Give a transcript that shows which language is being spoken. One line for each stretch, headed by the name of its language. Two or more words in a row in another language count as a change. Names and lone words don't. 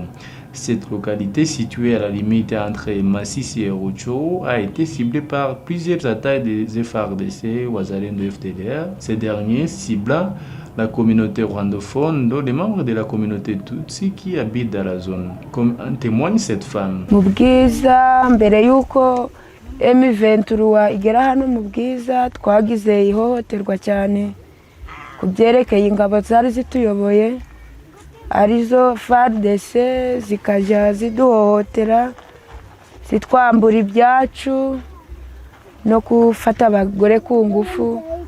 French: Cette localité, située à la limite entre Masisi et Rutshuru, a été ciblée par plusieurs attaques des FARDC, Wazalène de FDLR. Ces derniers ciblant la communauté rwandophone, dont les membres de la communauté Tutsi qui habitent dans la zone. Comme en témoigne cette femme.
Kinyarwanda: M23 igera hano mu Bwiza twagize ihohoterwa cyane ku byerekeye ingabo zari zituyoboye arizo FARDC zikajya ziduhohotera zitwambura ibyacu no gufata abagore ku ngufu.